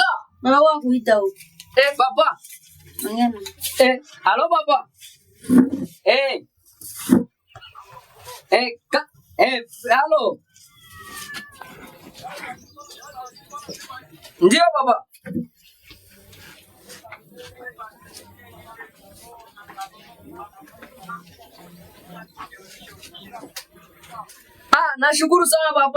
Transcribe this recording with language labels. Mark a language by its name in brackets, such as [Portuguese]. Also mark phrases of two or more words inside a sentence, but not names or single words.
[Swahili] Mama wangu kuita huko. Papa. Ngana. Halo papa. Halo. Ndio papa. Nashukuru sana papa.